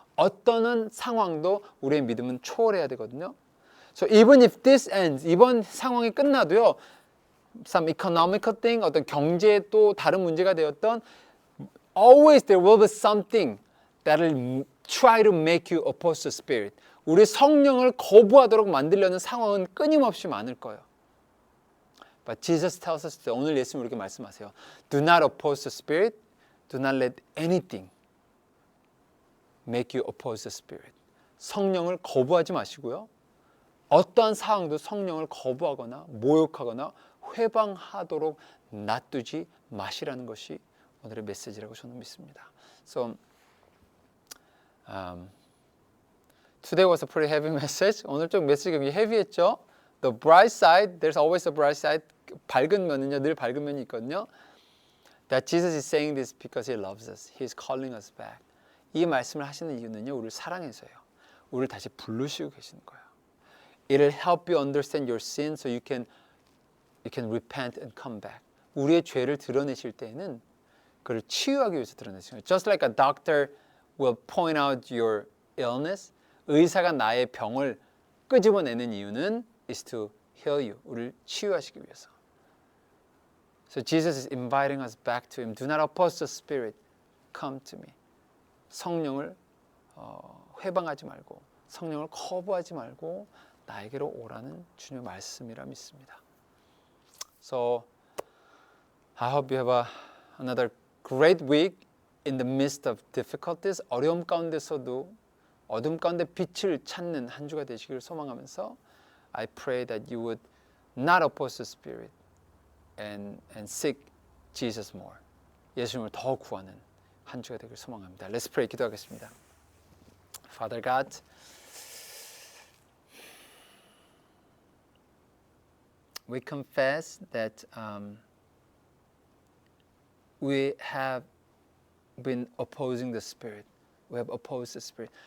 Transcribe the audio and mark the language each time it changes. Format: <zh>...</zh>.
<ko>어떤 상황도 우리의 믿음은 초월해야 되거든요.</ko> <en>So even if this ends,</en> <ko>이번 상황이 끝나도요,</ko> <en>some economical thing,</en> <ko>어떤 경제에 또 다른 문제가 되었던,</ko> <en>always there will be something that will try to make you oppose the Spirit.</en> <ko>우리 성령을 거부하도록 만들려는 상황은 끊임없이 많을 거예요.</ko> <en>But Jesus tells us,</en> <ko>오늘 예수님 우리에게 말씀하세요.</ko> <en>Do not oppose the Spirit. Do not let anything make you oppose the Spirit.</en> <ko>성령을 거부하지 마시고요. 어떠한 상황도 성령을 거부하거나 모욕하거나 회방하도록 놔두지 마시라는 것이 오늘의 메시지라고 저는 믿습니다.</ko> <en>So, today was a pretty heavy message.</en> <ko>오늘 좀 메시지가 굉장히 헤비했죠.</ko> <en>The bright side, there's always a bright side.</en> <ko>밝은 면은요, 늘 밝은 면이 있거든요.</ko> <en>That Jesus is saying this because He loves us. He is calling us back.</en> <ko>이 말씀을 하시는 이유는요, 우리를 사랑해서요. 우리를 다시 부르시고 계시는 거예요.</ko> <en>It'll help you understand your sin so you can repent and come back.</en> <ko>우리의 죄를 드러내실 때에는 그를 치유하기 위해서 드러내시는 거예요.</ko> <en>Just like a doctor will point out your illness,</en> <ko>의사가 나의 병을 끄집어내는 이유는</ko> <en>is to heal you.</en> <ko>우리를 치유하시기 위해서.</ko> <en>So Jesus is inviting us back to Him. Do not oppose the Spirit. Come to me.</en> <ko>성령을 회방하지 말고, 성령을 거부하지 말고 나에게로 오라는 주님의 말씀이라 믿습니다.</ko> <en>So I hope you have another great week in the midst of difficulties.</en> <ko>어려움 가운데서도 어둠 가운데 빛을 찾는 한 주가 되시기를 소망하면서</ko> <en>I pray that you would not oppose the Spirit and seek Jesus more.</en> <ko>예수님을 더 구하는 한 주가 되기를 소망합니다.</ko> <en>Let's pray.</en> <ko>기도하겠습니다.</ko> <en>Father God, we confess that we have been opposing the Spirit. We have opposed the Spirit.</en>